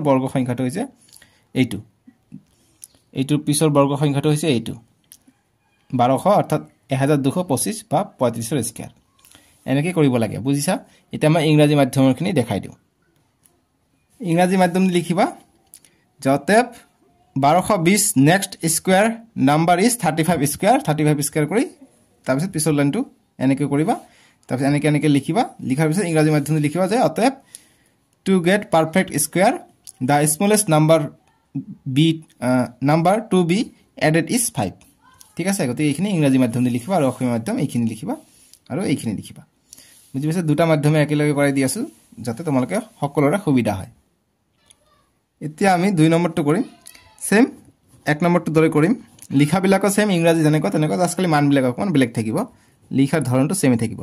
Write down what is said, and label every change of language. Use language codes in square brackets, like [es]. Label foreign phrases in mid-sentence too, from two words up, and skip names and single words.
[as] বৰ্গ সংখ্যাটো হৈছে এইটো এইটোৰ পিছৰ বৰ্গ সংখ্যাটো হৈছে এইটো 1200 অৰ্থাৎ 1225 বা 35 ৰ স্কয়াৰ এনেকে কৰিব লাগে বুজিছা এটা মই ইংৰাজী মাধ্যমৰখিনি দেখাই দিও ইংৰাজী মাধ্যম লিখিবা যতেপ 1220 [en] next square number is 35 square [as] কৰি তাৰ পিছত পিছৰ লাইনটো এনেকৈ কৰিবা তাৰ পিছত এনেকৈ লিখিবা লিখাৰ পিছত ইংৰাজী মাধ্যমত লিখিবা যে অতএব [en] to get perfect square the smallest number to be added is 5 [as] ঠিক আছে গতি এইখিনি ইংৰাজী মাধ্যমে লিখিবা আৰু অসমীয়া মাধ্যম এইখিনি লিখিবা আৰু এইখিনি লিখিবা বুজি পাইছা দুটা মাধ্যমে একেলগে কৰাই দি আছো যাতে তোমালোকে সকলোৰে সুবিধা হয় এতিয়া আমি 2 নম্বৰটো কৰিম সেম 1 নম্বৰটো দৰে কৰিম লিখা বিলাকো সেম ইংৰাজী যেনেকৈ তেনেকৈ আজকালি মান বিলাক অকমান বেলেগ থাকিব লিখাৰ ধৰণটো সেমে থাকিব